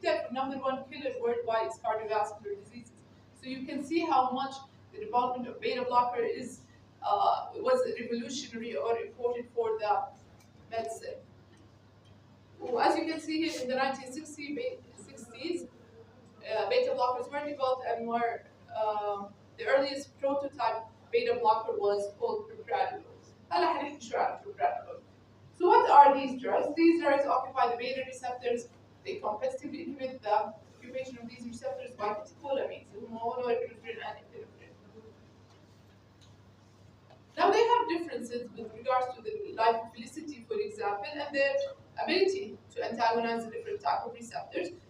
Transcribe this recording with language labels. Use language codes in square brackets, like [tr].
[en] The number one killer worldwide is cardiovascular diseases. So you can see how much the development of beta blocker was revolutionary or important for the medicine. As you can see here in the 1960s, beta blockers were developed and were the earliest prototype beta blocker was called propranolol. [ar] هلا حنحكي شوي عن propranolol. [en] So what are these drugs? These drugs occupy the beta receptors. They competitively inhibit the occupation of these receptors by catecholamines, norepinephrine and epinephrine. Now they have differences with regards to the lipophilicity, for example, and their ability to antagonize the different type of receptors.